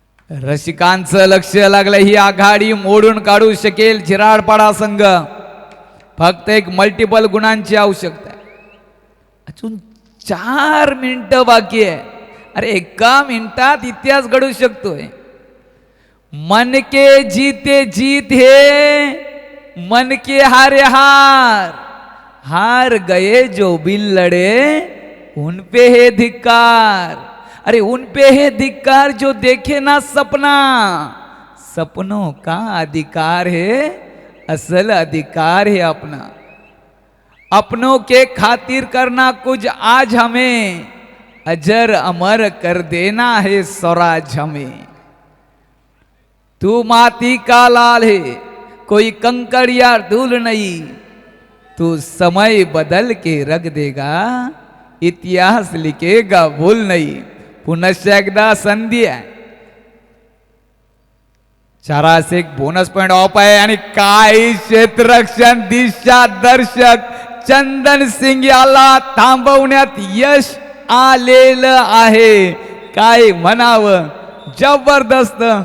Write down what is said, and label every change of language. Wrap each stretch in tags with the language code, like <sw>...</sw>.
<mr>रसिकांचं लक्ष लागलं. ही आघाडी मोडून काढू शकेल झिराडपाडा संघ. फक्त एक मल्टिपल गुणांची आवश्यकता आहे. अजून 4 मिनिटं बाकी आहे. अरे एका मिनिटात इतिहास घडू शकतोय.</mr> <hi>मन के जीते जीत है, मन के हारे हार. हार गए जो बिल लड़े, उन पे है धिक्कार. अरे उन पे है धिक्कार जो देखे ना सपना. सपनों का अधिकार है, असल अधिकार है अपना. अपनों के खातिर करना कुछ आज हमें, अजर अमर कर देना है स्वराज हमें. तू माटी का लाल है, कोई कंकड़ या धूल नहीं. तू समय बदल के रख देगा, इतिहास लिखेगा भूल नहीं.</hi> <mr>पुनश्च एकदा संधी आहे. 4 एक बोनस पॉइंट ऑफ आहे आणि काही क्षेत्ररक्षण दिशा दर्शक चंदन सिंग याला थांबवण्यात यश आलेलं आहे. काय म्हणावं, जबरदस्त.</mr>